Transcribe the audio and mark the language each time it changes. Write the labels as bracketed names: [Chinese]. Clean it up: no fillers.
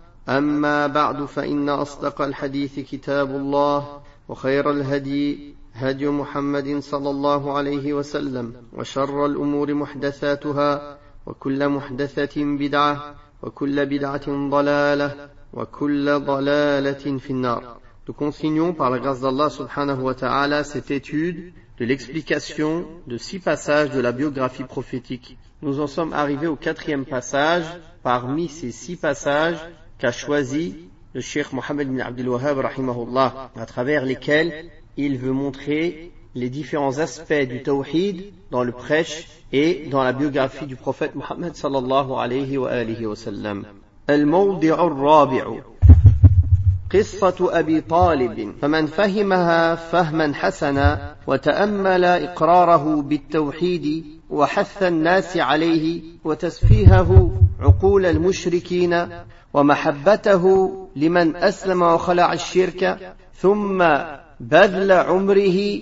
[Arabic] أما بعد، فإن أصدق الحديث كتاب الله، وخير الهدي هدي محمد صلى الله عليه وسلم، وشر الأمور محدثاتها، وكل محدثة بدعة، وكل بدعة ضلالة، وكل ضلالة في النار. [French] Nous continuons par la grâce d'Allah [Arabic] subhanahu wa ta'ala [French] cette étude de l'explication de 6 passages de la biographie prophétique. Nous en sommes arrivés au 4e passage parmi ces 6 passages qu'a choisi le Cheikh Mohammed bin Abdel Wahhab rahimahullah, à travers lesquels il veut montrer les différents aspects du tawhid dans le prêche et dans la biographie du prophète Mohammed [Arabic] sallallahu alayhi wa alihi wa sallam. Al-mawdi'u al-rabi'u. قصة أبي طالب، فمن فهمها فهما حسنا وتأمل إقراره بالتوحيد وحث الناس عليه وتسفيهه عقول المشركين ومحبته لمن أسلم وخلع الشرك، ثم بذل عمره